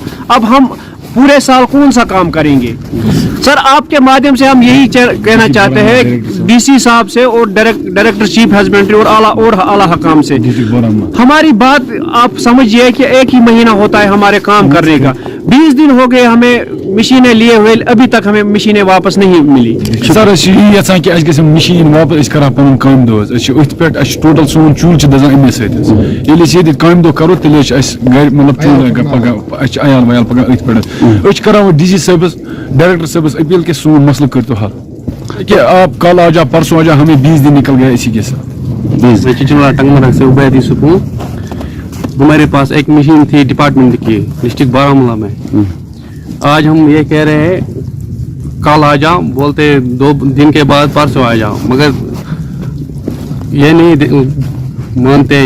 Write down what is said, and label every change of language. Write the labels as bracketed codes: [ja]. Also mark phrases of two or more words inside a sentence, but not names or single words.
[hi] अब हम पूरे साल कौन सा काम करेंगे। सर, आपके माध्यम से हम यही कहना चाहते हैं डीसी साहब से और डायरेक्टर चीफ हस्बेंड्री और आला हकाम से, हमारी बात आप समझिए कि एक ही महीना होता है हमारे काम करने का। 20 दिन हो गए हमें मशीनें लिए हुए, अभी तक हमें मशीनें वापस नहीं मिली। [ks] सर यहां कि अस मशीन वापस कर पन काम दो पे टोटल सोन चूल दजान अमे सत काम दो करो तेल गर मतलब चूल अयाल वयाल पकान पे कर डीसी साहबस डायरेक्टर साहबस अपील के सोन मसल कर तो हल कि [hi] आप कल आ जाओ, परसों आ जाओ, हमें 20 दिन निकल गया इसी के साथ। टंगमरग से उबैदी सुकून, हमारे पास एक मशीन थी डिपार्टमेंट की डिस्ट्रिक्ट बारामूला में। आज हम ये कह रहे हैं कल आ जाओ, बोलते 2 दिन के बाद परसों आ जाओ, मगर ये नहीं मानते हैं।